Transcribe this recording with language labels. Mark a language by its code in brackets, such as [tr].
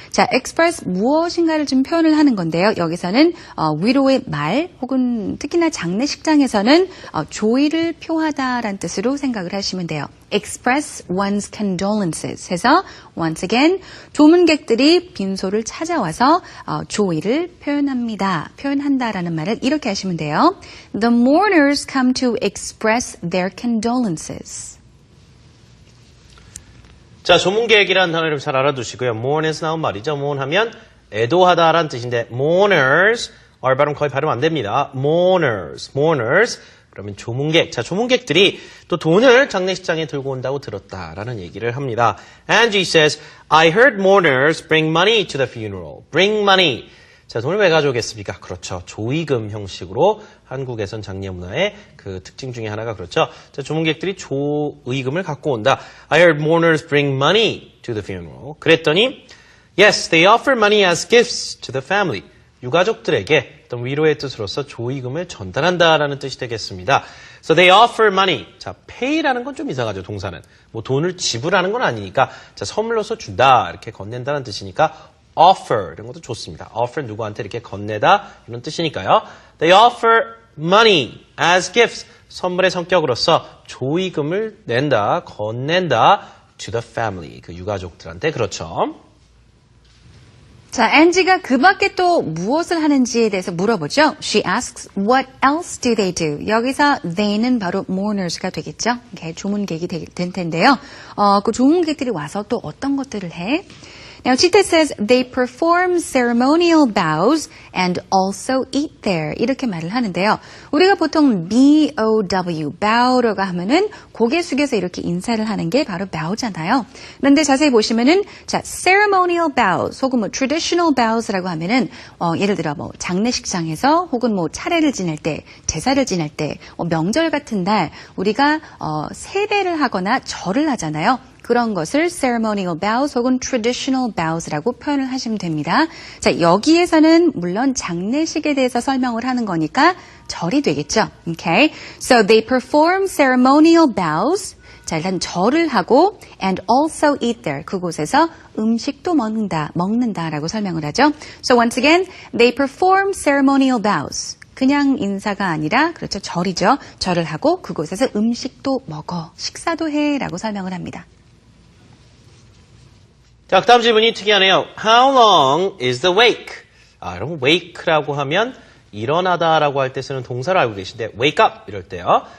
[ko] 자, express 무엇인가를 좀 표현을 하는 건데요. 여기서는 위로의 말 혹은 특히나 장례식장에서는 조의를 표하다라는 뜻으로 생각을 하시면 돼요. [en] express one's condolences [ko] 해서 [en] once again [ko] 조문객들이 빈소를 찾아와서 조의를 표현한다라는 말을 이렇게 하시면 돼요. [en] The mourners come to express their condolences. [ko] 자, 조문객이라는 단어를 잘 알아두시고요. mourn에서 나온 말이죠. mourn 하면 애도하다라는 뜻인데 mourners, R 발음 거의 발음 안 됩니다. mourners. 그러면 조문객. 자, 조문객들이 또 돈을 장례식장에 들고 온다고 들었다라는 얘기를 합니다. [en] Angie says, I heard mourners bring money to the funeral. bring money. [ko] 자, 돈을 왜 가져오겠습니까? 그렇죠. 조의금 형식으로 한국에선 장례 문화의 그 특징 중에 하나가 그렇죠. 자, 조문객들이 조의금을 갖고 온다. [en] I heard mourners bring money to the funeral. [ko] 그랬더니 [en] yes, they offer money as gifts to the family. [ko] 유가족들에게 어떤 위로의 뜻으로서 조의금을 전달한다라는 뜻이 되겠습니다. [en] So they offer money. [ko] 자, pay라는 건 좀 이상하죠, 동사는. 뭐 돈을 지불하는 건 아니니까 자, 선물로서 준다, 이렇게 건넨다는 뜻이니까 offer 이런 것도 좋습니다. offer 누구한테 이렇게 건네다 이런 뜻이니까요. [en] They offer money as gifts. [ko] 선물의 성격으로서 조의금을 건넨다 [en] to the family. [ko] 그 유가족들한테. 그렇죠. 자, 앤지가 그 밖에 또 무엇을 하는지에 대해서 물어보죠. [en] She asks, what else do they do? [ko] 여기서 they는 바로 mourners가 되겠죠. 이렇게 조문객이 될 텐데요. 그 조문객들이 와서 또 어떤 것들을 해? [en] Now, Chita says they perform ceremonial bows and also eat there. [ko] 이렇게 말을 하는데요. 우리가 보통 B-O-W, bow라고 하면은 고개 숙여서 이렇게 인사를 하는 게 바로 bow잖아요. 그런데 자세히 보시면은 자, ceremonial bows 혹은 뭐 traditional bows라고 하면은 예를 들어 뭐 장례식장에서 혹은 뭐 차례를 지낼 때, 제사를 지낼 때, 명절 같은 날 우리가 세배를 하거나 절을 하잖아요. 그런 것을 ceremonial bows 혹은 traditional bows라고 표현을 하시면 됩니다. 자, 여기에서는 물론 장례식에 대해서 설명을 하는 거니까 절이 되겠죠. [en] Okay? So they perform ceremonial bows. [ko] 자, 일단 절을 하고 [en] and also eat there. [ko] 그곳에서 음식도 먹는다라고 설명을 하죠. [en] So once again, they perform ceremonial bows. [ko] 그냥 인사가 아니라 그렇죠. 절이죠. 절을 하고 그곳에서 음식도 먹어. 식사도 해라고 설명을 합니다. 자, 다음 질문이 특이하네요. [en] How long is the wake? [ko] 여러분 wake라고 하면 일어나다라고 할 때 쓰는 동사를 알고 계신데 wake up 이럴 때요.